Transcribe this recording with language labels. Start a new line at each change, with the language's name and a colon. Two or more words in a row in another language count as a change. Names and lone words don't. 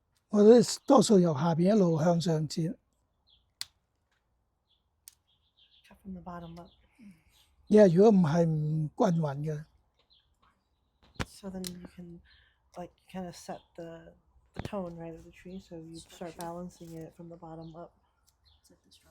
Cantonese: 我覺得多數由下邊一路向上剪，
English: Cut from the bottom up.
Cantonese: 因為如果唔係唔均勻嘅。
English: So then you can like kind of set the tone right of the tree. So you start balancing it from the bottom up. Set the structure.